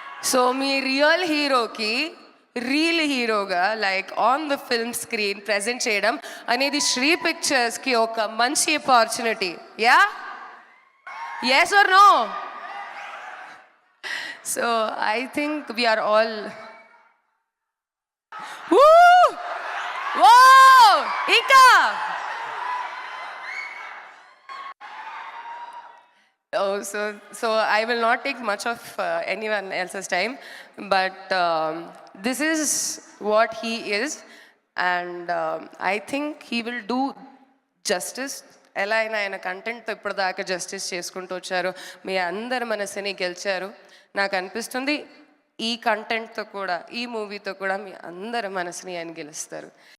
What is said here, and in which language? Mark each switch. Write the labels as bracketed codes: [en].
[te] So మీ real హీరోకి real హీరోగా [en] like on the film screen [te] present చేయడం అనేది శ్రీ పిక్చర్స్కి ఒక మంచి opportunity. [en] Yeah, yes or no? So I think we are all woo, whoa, Ika. Oh, so I will not take much of anyone else's time, but this is what he is, and I think he will do justice. [te] ఎలా అయినా ఆయన కంటెంట్తో ఇప్పటిదాకా justice చేసుకుంటూ వచ్చారు, మీ అందరి మనసుని గెలిచారు. నాకు అనిపిస్తుంది ఈ కంటెంట్తో కూడా, ఈ మూవీతో కూడా మీ అందరి మనసుని ఆయన గెలుస్తారు.